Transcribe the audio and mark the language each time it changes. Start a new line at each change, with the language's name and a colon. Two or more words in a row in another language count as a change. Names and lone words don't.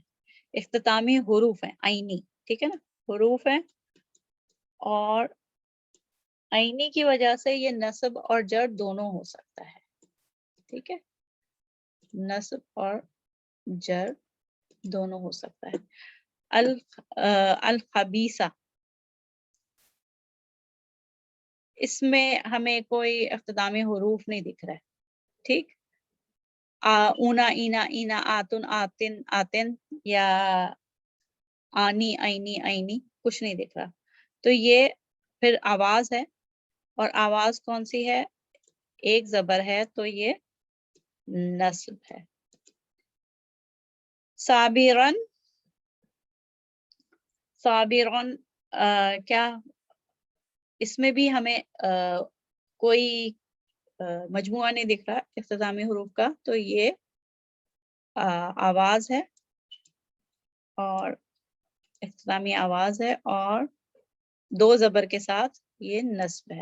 Urdu: اختتامی حروف ہیں، عینی، ٹھیک ہے نا، حروف ہیں، اور عینی کی وجہ سے یہ نصب اور جر دونوں ہو سکتا ہے، ٹھیک ہے، نصب اور جر دونوں ہو سکتا ہے. الخبیثہ، اس میں ہمیں کوئی اختتامی حروف نہیں دکھ رہا ہے، ٹھیک،
Arabic: اونا، اینا، اینا، آتن، آتن، آتن، یا آنی، عینی، عینی،
Urdu: کچھ نہیں دکھ رہا. تو یہ پھر آواز ہے، اور آواز کون سی ہے؟ ایک زبر ہے، تو یہ نصب ہے. صابرن، صابرن کیا اس میں بھی ہمیں کوئی مجموعہ نہیں دکھ رہا اختتامی حروف کا، تو یہ آواز ہے، اور اختتامی آواز ہے، اور دو زبر کے ساتھ یہ نصب ہے.